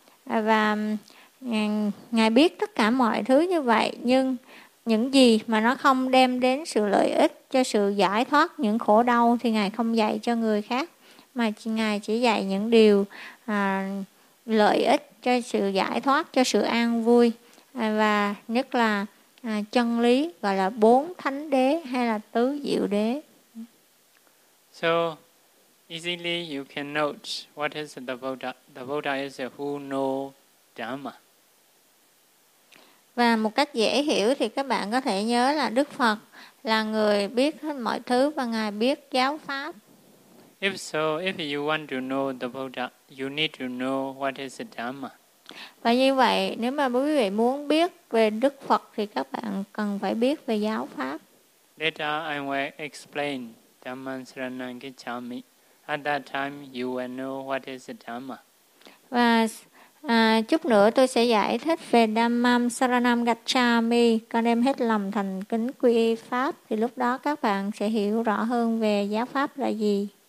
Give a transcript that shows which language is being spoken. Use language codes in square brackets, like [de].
[vi] Và Ngài biết tất cả mọi thứ như vậy, nhưng những gì mà nó không đem đến sự lợi ích cho sự giải thoát những khổ đau thì Ngài không dạy cho người khác, mà Ngài chỉ dạy những điều lợi ích cho sự giải thoát, cho sự an vui. Và nhất là chân lý gọi là bốn thánh đế hay là tứ diệu đế. [en] So easily you can note what is the Buddha. The Buddha is who know Dhamma. [vi] Và một cách dễ hiểu thì các bạn có thể nhớ là Đức Phật là người biết hết mọi thứ và Ngài biết giáo pháp. [en] If so, if you want to know the Buddha, you need to know what is Dhamma. [vi] Và như vậy, nếu mà quý vị muốn biết về Đức Phật thì các bạn cần phải biết về giáo pháp. [en] Later I will explain Dhamma Saranang Kacchami. At that time you will know what is Dhamma. [vi] Và Chút nữa tôi sẽ giải thích về Dhammam Saranam Gacchami. Con đem hết lòng thành kính quy y Pháp. Thì lúc đó các bạn sẽ hiểu rõ hơn về giáo Pháp là gì.